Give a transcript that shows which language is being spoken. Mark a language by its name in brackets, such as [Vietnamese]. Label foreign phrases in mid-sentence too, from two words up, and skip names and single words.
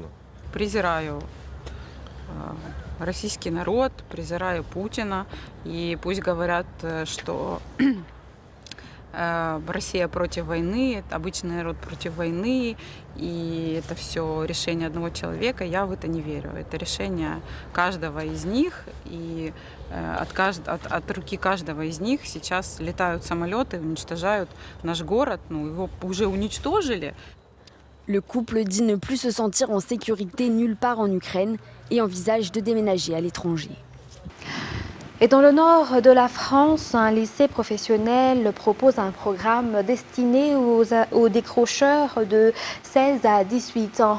[Russian] Презираю российский народ, презираю Путина, и пусть говорят, что Россия против войны, обычный народ против войны, и это все решение одного человека, я в это не верю. Это решение каждого из них, и от руки каждого из них сейчас летают самолеты, уничтожают наш город, его уже уничтожили. [French] Le couple dit ne plus se sentir en sécurité nulle part en Ukraine et envisage de déménager à l'étranger. Et dans le nord de la France, un lycée professionnel propose un programme destiné aux décrocheurs de 16 à 18 ans.